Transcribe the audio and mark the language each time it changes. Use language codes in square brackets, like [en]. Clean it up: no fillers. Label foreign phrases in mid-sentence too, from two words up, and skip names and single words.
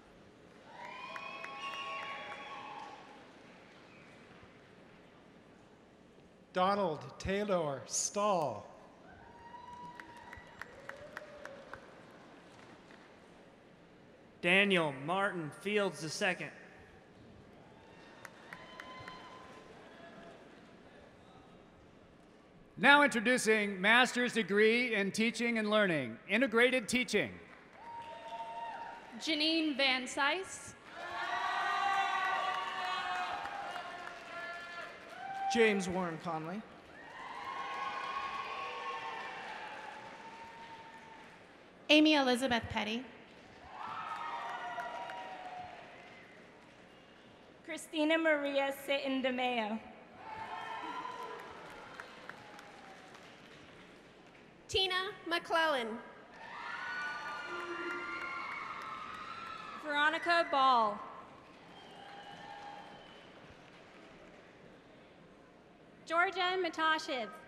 [en] Donald Taylor Stahl. Daniel Martin Fields II. Now introducing master's degree in teaching and learning, integrated teaching. Janine Van Sice. James Warren Conley. Amy Elizabeth Petty. Christina Maria Sitton DeMeo. Tina McClellan. Veronica Ball. Georgia Matashiv.